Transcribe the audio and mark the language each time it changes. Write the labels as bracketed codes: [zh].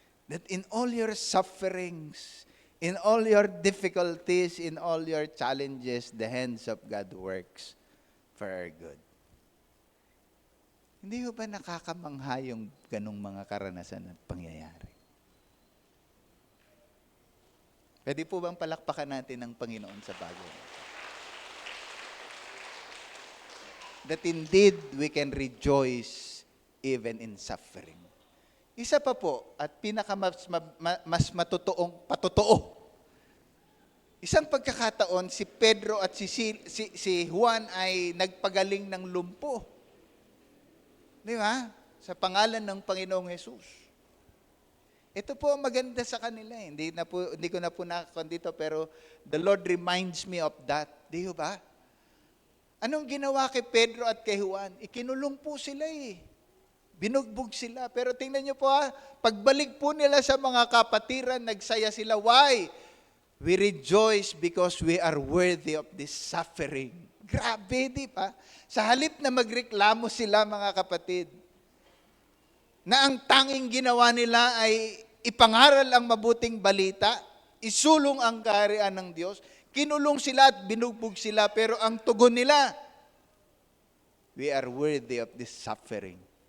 [en] That in all your sufferings, in all your difficulties, in all your challenges, the hands of God works for our good. [tl] Hindi ho ba nakakamangha yung ganong mga karanasan at pangyayari? Pwede po bang palakpakan natin ang Panginoon sa bagay? [en] That indeed we can rejoice even in suffering. [tl] Isa pa po, at mas patotoo. Isang pagkakataon, si Pedro at si Juan ay nagpagaling ng lumpo. Di ba? Sa pangalan ng Panginoong Jesus. Ito po ang maganda sa kanila. Hindi ko na po nakakon dito, pero [en] the Lord reminds me of that. [tl] Di ba? Anong ginawa kay Pedro at kay Juan? Ikinulong po sila eh. Binugbog sila. Pero tingnan niyo po pagbalik po nila sa mga kapatiran, nagsaya sila. [en] Why? We rejoice because we are worthy of this suffering. [tl] Grabe, di ba? Sa halip na magreklamo sila, mga kapatid, na ang tanging ginawa nila ay ipangaral ang mabuting balita, isulong ang kaharian ng Diyos, kinulong sila at binugbog sila, pero ang tugon nila, [en] we are worthy of this suffering.